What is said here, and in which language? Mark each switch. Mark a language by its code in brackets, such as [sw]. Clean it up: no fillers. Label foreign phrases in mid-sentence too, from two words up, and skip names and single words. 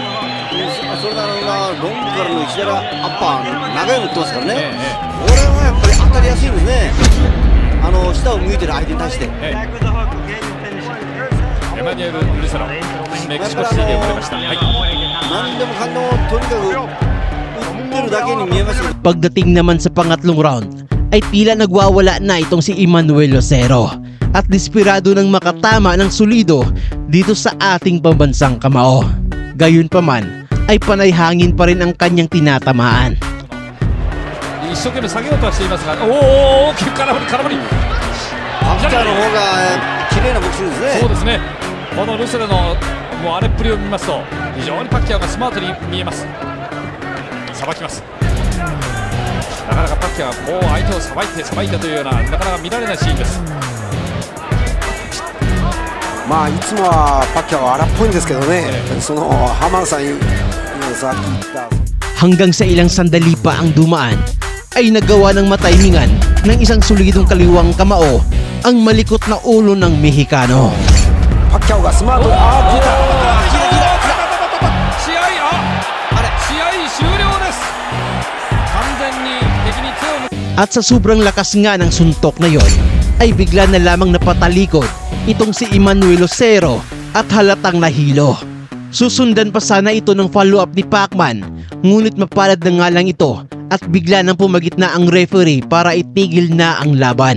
[ja] それなのがロングからの石原アッパー長いの打ってますからね、これはやっぱり当たりやすいですね。下を向いてる相手に対して。エマニュエル・ルセロ、メキシコシティで生まれました。何でもかんでもとにかく打ってるだけに見えます。 [tl] Pagdating naman sa pangatlong round ay tila nagwawala na itong si Emmanuel Lucero at desperado ng makatama ng solido dito sa ating pambansang kamao. Gayunpaman ay panay hangin pa rin ang kanyang tinatamaan. [ja] 一生懸命下げようとはしていますが、大きく空振り。パッキャオの方が綺麗なボクシングですね。そうですね。このルセロのもう荒れっぷりを見ますと非常にパッキャオがスマートに見えます。さばきます。なかなかパッキャオはもう相手をさばいてというようななかなか見られないシーンです。まあいつもはパッキャオは荒っぽいんですけどね、その浜田さんさっき言った [tl] Hanggang sa ilang sandali pa ang dumaan ay nagawa ng matimingan ng isang solidong kaliwang kamao ang malikot na ulo ng Mexicano. [ja] パッキャオがスマートに聞いた。試合終了です。完全に敵に手を向け [tl] At sa sobrang lakas nga ng suntok na yon ay bigla na lamang napatalikod itong si Emmanuel Lucero at halatang nahilo. Susundan pa sana ito ng follow-up ni Pacman, ngunit mapalad na nga lang ito at bigla nang pumagitna ang referee para itigil na ang laban.